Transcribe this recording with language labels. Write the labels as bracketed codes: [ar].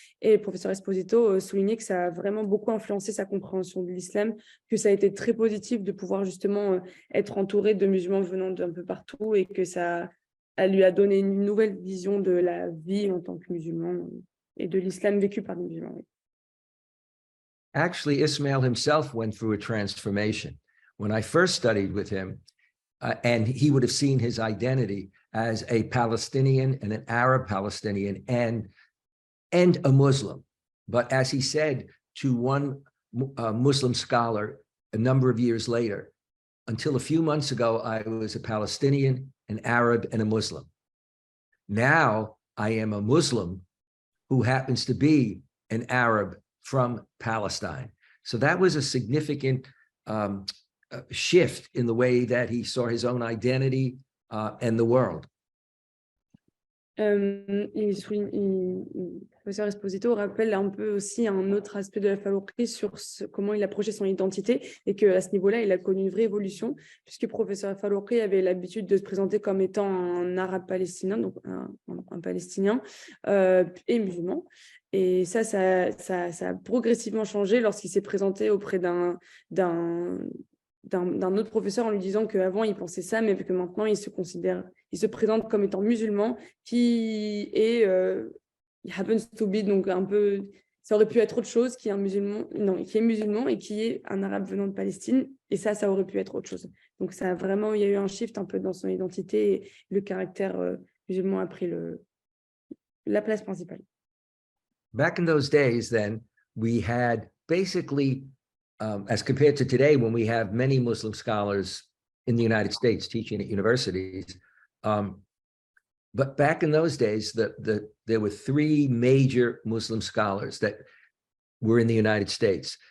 [fr] Et le professeur Esposito soulignait que ça a vraiment beaucoup influencé sa compréhension de l'islam, que ça a été très positif de pouvoir justement être entouré de musulmans venant d'un peu partout, et que ça lui a donné une nouvelle vision de la vie en tant que musulman et de l'islam vécu par les musulmans. [en] Actually, Ismail himself went through a transformation. When I first studied with him, and he would have seen his identity as a Palestinian and an Arab Palestinian and a Muslim. But as he said to one Muslim scholar a number of years later, until a few months ago, I was a Palestinian, an Arab, and a Muslim. Now I am a Muslim who happens to be an Arab from Palestine. So that was a significant shift in the way that he saw his own identity and the world. [fr] Le professeur Esposito rappelle un peu aussi un autre aspect de Al-Faruqi sur comment il approchait son identité, et qu'à ce niveau-là, il a connu une vraie évolution, puisque le professeur Al-Faruqi avait l'habitude de se présenter comme étant un arabe palestinien, donc un palestinien et musulman. Et ça a progressivement changé lorsqu'il s'est présenté auprès d'un autre professeur en lui disant qu'avant il pensait ça, mais que maintenant il se présente comme étant musulman, qui est il [en] happens to be, [fr] donc un peu, ça aurait pu être autre chose, qui est un musulman, non, qui est musulman et qui est un arabe venant de Palestine, et ça aurait pu être autre chose. Donc ça a vraiment, il y a eu un shift un peu dans son identité, et le caractère musulman a pris la place principale. [en] Back in those days, then, we had basically as compared to today, when we have many Muslim scholars in the United States teaching at universities. But back in those days, there were three major Muslim scholars that were in the United States.